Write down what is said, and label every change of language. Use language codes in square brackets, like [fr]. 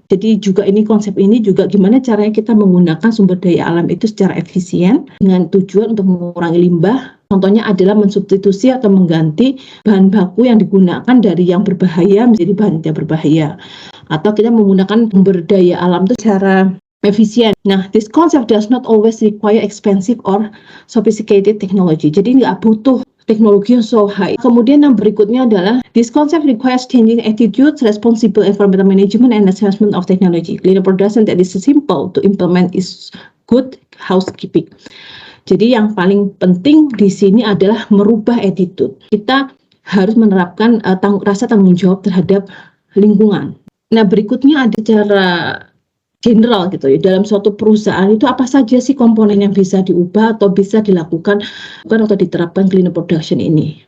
[id] Jadi juga ini konsep ini juga gimana caranya kita menggunakan sumber daya alam itu secara efisien dengan tujuan untuk mengurangi limbah. Contohnya adalah mensubstitusi atau mengganti bahan baku yang digunakan dari yang berbahaya menjadi bahan tidak berbahaya. Atau kita menggunakan sumber daya alam itu secara efisien. [en] Nah, this concept does not always require expensive or sophisticated technology. [id] Jadi nggak butuh teknologi yang [en] so high. [id] Kemudian yang berikutnya adalah [en] this concept requires changing attitudes, responsible environmental management, and assessment of technology. Cleaner production that is simple to implement is good housekeeping. [id] Jadi yang paling penting di sini adalah merubah attitude. Kita harus menerapkan rasa tanggung jawab terhadap lingkungan. Nah, berikutnya ada cara general gitu ya, dalam suatu perusahaan itu apa saja sih komponen yang bisa diubah atau bisa dilakukan atau diterapkan cleaner production ini.